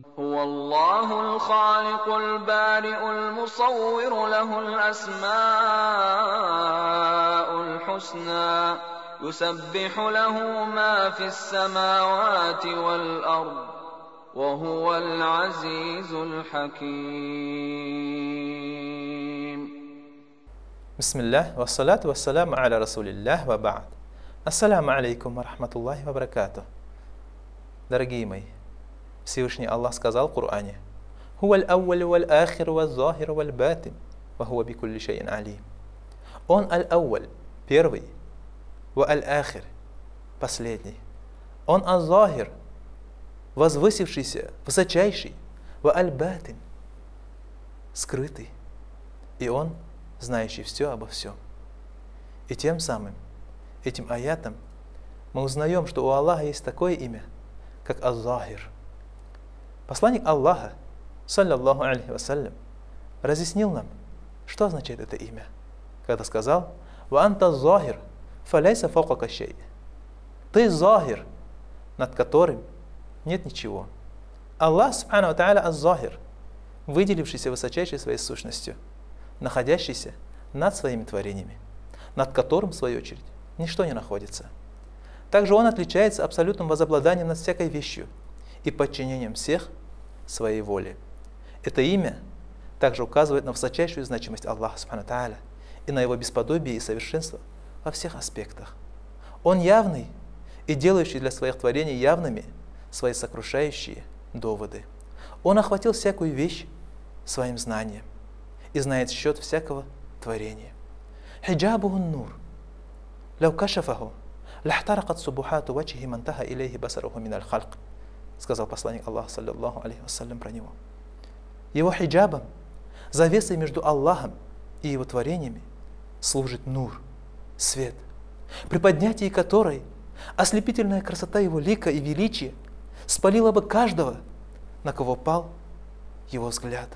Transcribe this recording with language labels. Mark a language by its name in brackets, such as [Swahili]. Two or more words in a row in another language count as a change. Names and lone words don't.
[Arabic] هو الله الخالق البارئ المصور له الأسماء الحسنى يسبح له ما في السماوات والأرض وهو العزيز الحكيم. بسم الله والصلاة والسلام على رسول الله وبعد. السلام عليكم ورحمة الله وبركاته. [Russian] Дорогие мои, Всевышний Аллах сказал в Коране: [Arabic] «هو الأول والآخر والظاهر والباطن وهو بكل شيء عليم». [Russian] Он аль-ауаль, первый, [Arabic] والآخر, [Russian] последний. Он аль-захир, возвысившийся, высочайший, [Arabic] والباطن, [Russian] скрытый. И он, знающий все обо всем. И тем самым, этим аятом, мы узнаем, что у Аллаха есть такое имя, как Аз-Захир. Посланник Аллаха, [Arabic] صلى الله عليه وسلم, [Russian] разъяснил нам, что означает это имя, когда сказал: [Arabic] «وأنت الظاهر فليس فوقك شيء». [Russian] Ты Захир, над которым нет ничего. [Arabic] الله سبحانه وتعالى, [Russian] Аз-Захир, выделившийся высочайшей своей сущностью, находящийся над своими творениями, над которым, в свою очередь, ничто не находится. Также он отличается абсолютным возобладанием над всякой вещью и подчинением всех своей воле. Это имя также указывает на высочайшую значимость Аллаха [Arabic] سبحانه وتعالى [Russian] и на его бесподобие и совершенство во всех аспектах. Он явный и делающий для своих творений явными свои сокрушающие доводы. Он охватил всякую вещь своим знанием и знает счет всякого творения. [Arabic] حجابه النور لو كشفه لأحرقت سبحات وجهه ما انتهى إليه بصره من خلقه, сказал посланник Аллаха, صلى الله عليه وسلم, [Russian] про него. Его хиджабом, завесой между Аллахом и его творениями, служит нур, свет, при поднятии которой ослепительная красота его лика и величия спалила бы каждого, на кого пал его взгляд.